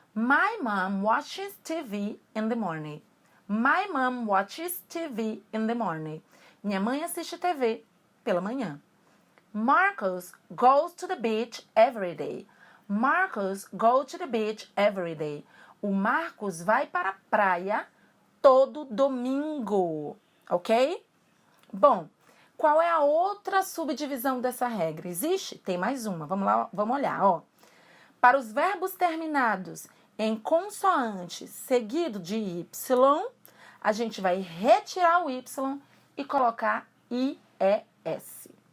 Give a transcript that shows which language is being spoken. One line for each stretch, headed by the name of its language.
English: My mom watches TV in the morning. My mom watches TV in the morning.
Portuguese: Minha mãe assiste TV pela manhã.
English: Marcus goes to the beach every day. Marcus goes to the beach every day.
Portuguese: O Marcos vai para a praia todo domingo, ok? Bom, qual é a outra subdivisão dessa regra? Existe? Tem mais uma. Vamos lá, vamos olhar, ó. Para os verbos terminados em consoante seguido de Y, a gente vai retirar o Y e colocar IES.